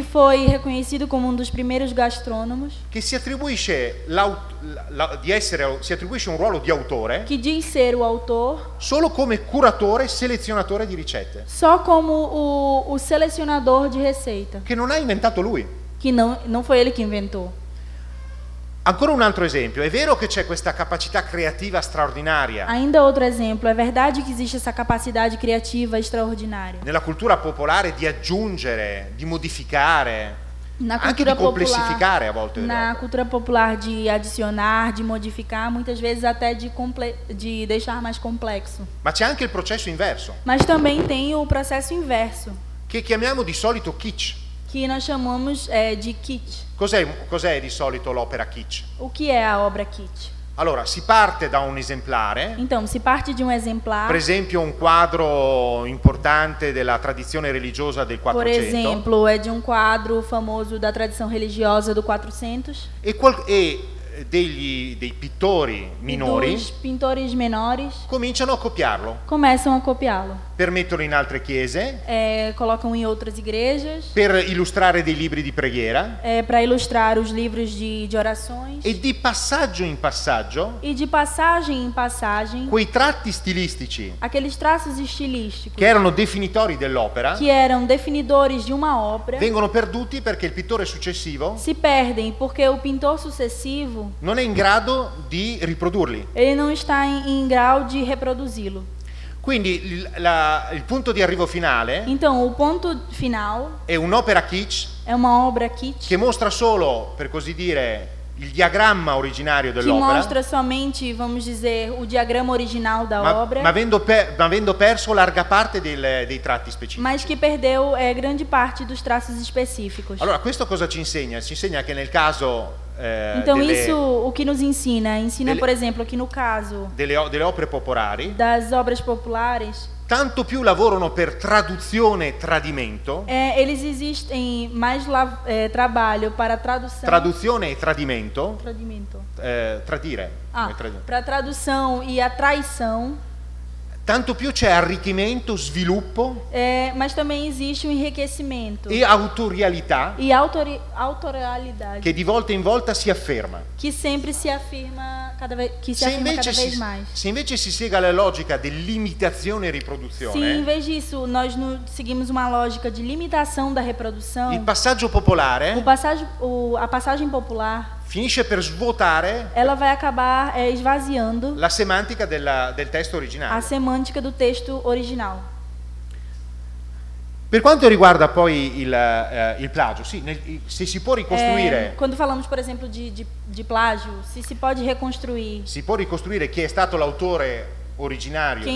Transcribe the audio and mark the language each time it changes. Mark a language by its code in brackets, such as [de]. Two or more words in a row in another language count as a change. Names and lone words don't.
[pt] foi reconhecido como dos primeiros gastrônomos, [it] che si attribuisce si attribuisce un ruolo di autore [pt] que diz ser o autor [it] solo come curatore e selezionatore di ricette, [pt] só como o selecionador de receita, [it] che non ha inventato lui. [pt] que não foi ele que inventou. [it] Ancora un altro esempio, è vero che c'è questa capacità creativa straordinaria [pt] Ainda outro exemplo, é verdade que existe essa capacidade criativa extraordinária. [it] nella cultura popolare di aggiungere, di modificare, [pt] Na [it] anche [pt] cultura [it] di complessificare a [pt] popular, [it] volte le [pt] na [it] robe. [pt] cultura popular de adicionar, de modificar, muitas vezes até de deixar mais complexo. [it] Ma c'è anche il processo inverso, [pt] Mas também tem o processo inverso, [it] che chiamiamo di solito kitsch. [pt] que nós chamamos de kitsch. [it] Cos'è di solito l'opera kitsch? [pt] O que é a obra kitsch? [it] Allora, si parte da un esemplare, [pt] Então, se parte de um exemplar, [it] per esempio un quadro importante della tradizione religiosa del [pt] por 400, exemplo, é de um quadro famoso da tradição religiosa do 400, [it] e dei pittori minori [pt] dos pintores menores [it] cominciano a copiarlo [pt] começam a copiá-lo. [it] per metterlo in altre chiese, [pt] Colocam em outras igrejas, [it] per illustrare dei libri di preghiera, [pt] para ilustrar os livros de orações. [it] e di passaggio in passaggio [pt] E de passagem em passagem, [it] quei tratti stilistici [pt] aqueles traços estilísticos [it] che erano definitori dell'opera [pt] que eram definidores de uma obra [it] vengono perduti perché il pittore successivo [pt] se perdem porque o pintor sucessivo [it] non è in grado di riprodurli. [pt] ele não está em grau de reproduzi-lo. [it] Quindi il punto di arrivo finale [pt] Então, o ponto final [it] è un'opera kitsch [pt] é uma obra kitsch [it] che mostra solo, per così dire, il diagramma originario [pt] que [it] dell'opera, [pt] mostra somente, vamos dizer, o diagrama original da obra, [it] ma avendo perso larga parte dei tratti specifici. [pt] mas que perdeu grande parte dos traços específicos. [it] Allora, questo cosa ci insegna? Ci insegna che nel caso [pt] Então, isso o que nos ensina? Ensina, por exemplo, que no caso [it] delle opere popolari, [pt] das obras populares, [it] tanto più lavorano per traduzione e tradimento, [pt] eles existem mais trabalho para tradução. [it] traduzione e tradimento, Tradimento. tradire, [pt] Para tradução e a traição, [it] tanto più c'è arricchimento, sviluppo [pt] mas também existe o enriquecimento [it] e autorialità [pt] e autoralidade [it] che di volta in volta si afferma. [pt] que sempre se afirma cada vez mais. [it] Se invece si segue la logica dell'imitazione e [pt] Se em [it] riproduzione, [pt] vez disso nós seguimos uma lógica de limitação da reprodução, [it] il passaggio popolare [pt] a passagem popular, [it] finisce per svuotare [pt] ela vai acabar esvaziando [it] la semantica del testo [pt] a [it] originale. [pt] semântica do texto original. [it] Per quanto riguarda poi il plagio, sì, se si può ricostruire, [pt] Quando falamos, por exemplo, de plágio, se pode reconstruir [it] si può ricostruire chi è stato l'autore originario di